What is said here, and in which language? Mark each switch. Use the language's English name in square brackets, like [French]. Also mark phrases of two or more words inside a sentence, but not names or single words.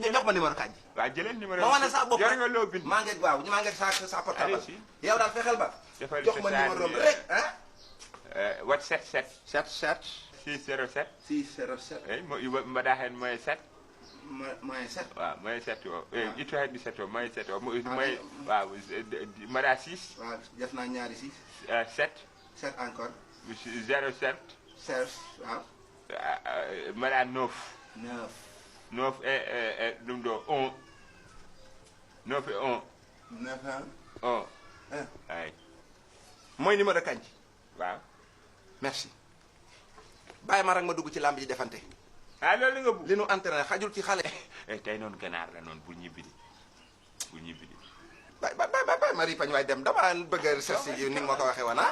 [Wolof] ma numéro Kandji. waaw jëlee numéro. ma wane sa bopp yor nga loo bind. maa ngi waaw maa ngi sa portable. yow daal fexeel ba. defal jox ma numéro bi rek ah. wat 77. 77. 607. 607. [Fula] eyi mbaɗa hen moyen 7. [Wolof] moyen 7. [Fula] waaw moyen 7 o itto hen 17 o moyen 7 o moyen waaw mbaɗa 6. [Wolof] waaw def naa ñaari 6. 7. 7 encore. 07. 16 waaw. [Fula] mbaɗa 9. [Wolof] 9. [Fula] 9 e ɗum ɗo 1. 9 e 1. [Wolof] 9 1. 1. ay mooy numéro Kandji. waaw. merci. bàyyi ma rek ma dugg ci làmb ji defante. ah loolu nga bëgg. li nu entraîné xajul ci xale. tey noonu ganaar la noonu bul ñibbi di bul ñibbi di. bàyyi ma ripañ waaye dem dama bëgg a recherche yi ni nga ma ko waxee woon ah.